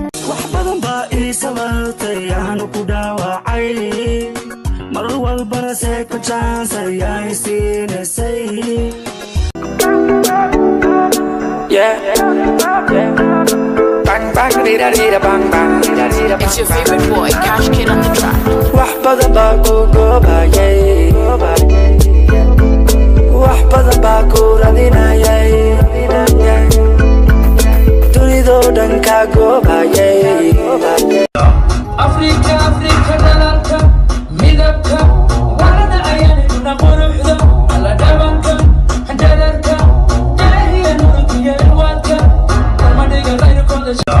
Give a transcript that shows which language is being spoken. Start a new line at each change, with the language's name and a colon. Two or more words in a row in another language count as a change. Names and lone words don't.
Somali: Wax badan baa ii samartay, aanu ku dhaawacay. Mar walbana second chance ayay siinaysay.
English: Yeah. Bang, bang, dee da, dee da, bang, bang, dee da, dee da, It's your bang, bang. favorite boy, Cash Kid on the track.
Somali: Wax badan baa ku goobayay. Wax badan baa ku radinayay. Dunidoo dhan ka goobayay. Afrika, Afrika, dalalka, midabka, warna ayayna quruxda, alla dhabanka, jalalka, jaahiya nuurkiya ilwaadka, kama dhiga qayrkooda.